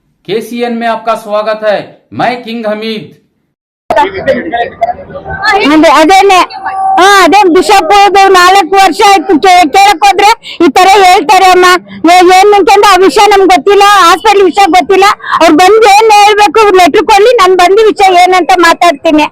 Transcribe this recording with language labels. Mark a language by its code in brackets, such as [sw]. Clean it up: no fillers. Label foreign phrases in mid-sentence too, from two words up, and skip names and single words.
[hi] KCN में आपका स्वागत है। मैं किंग हमीद। [kn] ಅದೇನೆ ಅದೇ ಬಿಷಪ್ 4 ವರ್ಷ ಆಯ್ತು ಕೇಳಕ್ ಹೋದ್ರೆ ಈ ತರ ಹೇಳ್ತಾರೆ ಅಮ್ಮ. ಏನ್ ಆ ವಿಷಯ ನಮ್ಗೆ ಗೊತ್ತಿಲ್ಲ, ಹಾಸ್ಪಿಟಲ್ ವಿಷಯ ಗೊತ್ತಿಲ್ಲ. ಅವ್ರು ಬಂದು ಏನ್ ಹೇಳ್ಬೇಕು ಲೆಟರ್ ಕೊಡ್ಲಿ, ನಾನ್ ಬಂದ ವಿಷಯ ಏನಂತ ಮಾತಾಡ್ತೀನಿ.